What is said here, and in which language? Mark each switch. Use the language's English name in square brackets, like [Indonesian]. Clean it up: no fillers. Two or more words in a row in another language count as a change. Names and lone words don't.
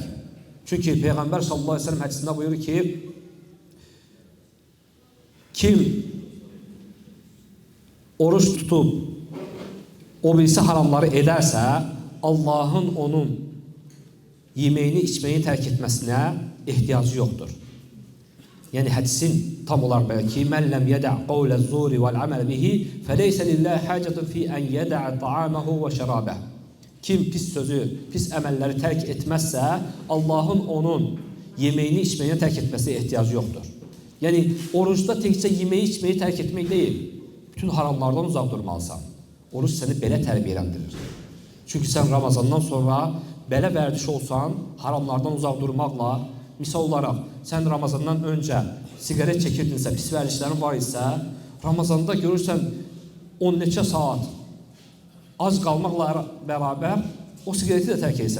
[Azerbaijani] Çünki Peyğəmbər [Arabic] صلى الله عليه وسلم [Azerbaijani] hədisində buyurur ki, kim oruç tutub, o birisi haramları edərsə, Allahın onun yeməyini, içməyini tərk etməsinə ehtiyacı yoxdur. Yəni hədisin tam olaraq belə ki, [Arabic] "من لم يدع قول الزور والعمل به فليس لله حاجة في أن يدع طعامه وشرابه." [Azerbaijani] Kim pis sözü, pis əməlləri tərk etməzsə, Allahın onun yeməyini, içməyini tərk etməsinə ehtiyacı yoxdur. Yəni orucda təkcə yeməyi, içməyi tərk etmək deyil, bütün haramlardan uzaq durmalısan. Oruç səni belə tərbiyələndirir. Çünki sən Ramazandan sonra belə vərdiş olsan, haramlardan uzaq durmaqla, misal olaraq, sən Ramazandan öncə siqaret çəkirdinsə, pis vərdişlərin var isə, Ramazanda görürsən 10 neçə saat az qalmaqla bərabər o siqareti də tərk edirsən.